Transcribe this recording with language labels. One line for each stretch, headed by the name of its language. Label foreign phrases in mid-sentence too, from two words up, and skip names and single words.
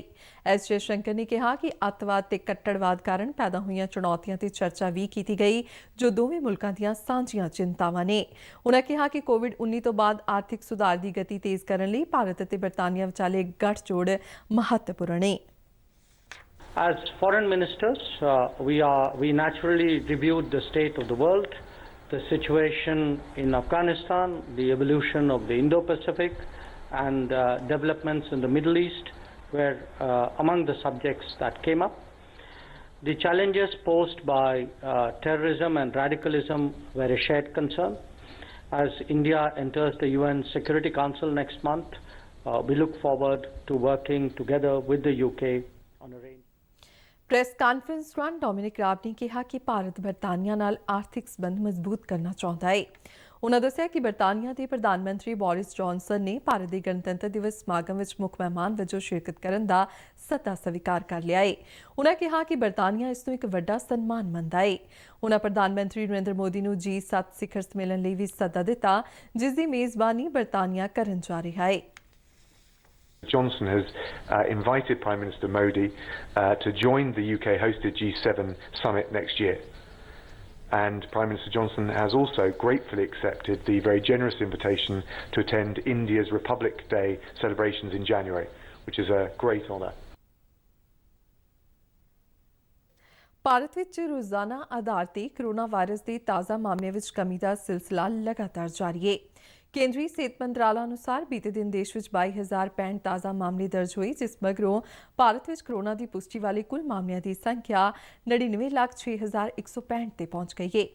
Punjabi: ਐਸ ਜੈ ਸ਼ੰਕਰ ਨੇ ਕਿਹਾ ਕਿ ਅੱਤਵਾਦ ਤੇ ਕੱਟੜਵਾਦ ਕਾਰਨ ਪੈਦਾ ਹੋਈਆਂ ਚੁਣੌਤੀਆਂ ਤੇ ਚਰਚਾ ਵੀ ਕੀਤੀ ਗਈ, ਜੋ ਦੋਵੇਂ ਮੁਲਕਾਂ ਦੀਆਂ ਸਾਂਝੀਆਂ ਚਿੰਤਾਵਾਂ ਨੇ। ਉਨ੍ਹਾਂ ਕਿਹਾ ਕਿ ਕੋਵਿਡ-19 ਤੋਂ ਬਾਅਦ ਆਰਥਿਕ ਸੁਧਾਰ ਦੀ ਗਤੀ ਤੇਜ਼ ਕਰਨ ਲਈ ਭਾਰਤ ਅਤੇ ਬਰਤਾਨੀਆ ਵਿਚਾਲੇ ਗੱਠਜੋੜ ਮਹੱਤਵਪੂਰਨ ਹੈ।
English: As foreign ministers, we naturally reviewed the state of the world, the situation in Afghanistan, the evolution of the Indo-Pacific, and developments in the Middle East were among the subjects that came up. The challenges posed by terrorism and radicalism were a shared concern. As India enters the UN Security Council next month, we look forward to working together with the UK on a range.
Punjabi: ਪ੍ਰੈਸ ਕਾਨਫਰੰਸ ਦੌਰਾਨ ਡੋਮਿਨਿਕ ਰਾਬ ਨੇ ਕਿਹਾ ਕਿ ਭਾਰਤ ਬਰਤਾਨੀਆ ਨਾਲ ਆਰਥਿਕ ਸਬੰਧ ਮਜ਼ਬੂਤ ਕਰਨਾ ਚਾਹੁੰਦਾ ਹੈ। ਉਨ੍ਹਾਂ ਦੱਸਿਆ ਕਿ ਬਰਤਾਨੀਆ ਦੇ ਪ੍ਰਧਾਨ ਮੰਤਰੀ ਬੋਰਿਸ ਜੌਨਸਨ ਨੇ ਭਾਰਤ ਦੇ ਗਣਤੰਤਰ ਦਿਵਸ ਸਮਾਗਮ ਵਿੱਚ ਮੁੱਖ ਮਹਿਮਾਨ ਵਜੋਂ ਸ਼ਿਰਕਤ ਕਰਨ ਦਾ ਸੱਦਾ ਸਵੀਕਾਰ ਕਰ ਲਿਆ ਹੈ। ਉਨ੍ਹਾਂ ਕਿਹਾ ਕਿ ਬਰਤਾਨੀਆ ਇਸ ਨੂੰ ਇੱਕ ਵੱਡਾ ਸਨਮਾਨ ਮੰਨਦਾ ਹੈ। ਉਨ੍ਹਾਂ ਪ੍ਰਧਾਨ ਮੰਤਰੀ ਨਰਿੰਦਰ ਮੋਦੀ ਨੂੰ G7 ਸਿਖਰ ਸੰਮੇਲਨ ਲਈ ਵੀ ਸੱਦਾ ਦਿੱਤਾ, ਜਿਸ ਦੀ ਮੇਜ਼ਬਾਨੀ ਬਰਤਾਨੀਆ ਕਰਨ ਜਾ ਰਿਹਾ ਹੈ।
English: Johnson has invited Prime Minister Modi to join the UK-hosted G7 summit next year. And Prime Minister Johnson has also gratefully accepted the very generous invitation to attend India's Republic Day celebrations in January, which is a great honour.
Punjabi: ਭਾਰਤ ਵਿੱਚ ਰੋਜ਼ਾਨਾ ਆਧਾਰ ਤੇ ਕੋਰੋਨਾ ਵਾਇਰਸ ਦੇ ਤਾਜ਼ਾ ਮਾਮਲਿਆਂ ਵਿੱਚ ਕਮੀ ਦਾ ਸਿਲਸਿਲਾ ਲਗਾਤਾਰ ਜਾਰੀ ਹੈ। ਕੇਂਦਰੀ ਸਿਹਤ ਮੰਤਰਾਲਾ ਅਨੁਸਾਰ ਬੀਤੇ ਦਿਨ ਦੇਸ਼ ਵਿੱਚ 22,065 ਤਾਜ਼ਾ ਮਾਮਲੇ ਦਰਜ ਹੋਏ, ਜਿਸ ਮਗਰੋਂ ਭਾਰਤ ਵਿੱਚ ਕੋਰੋਨਾ ਦੀ ਪੁਸ਼ਟੀ ਵਾਲੇ ਕੁੱਲ ਮਾਮਲਿਆਂ ਦੀ ਸੰਖਿਆ 99,06,165 ਤੇ ਪਹੁੰਚ ਗਈ ਹੈ।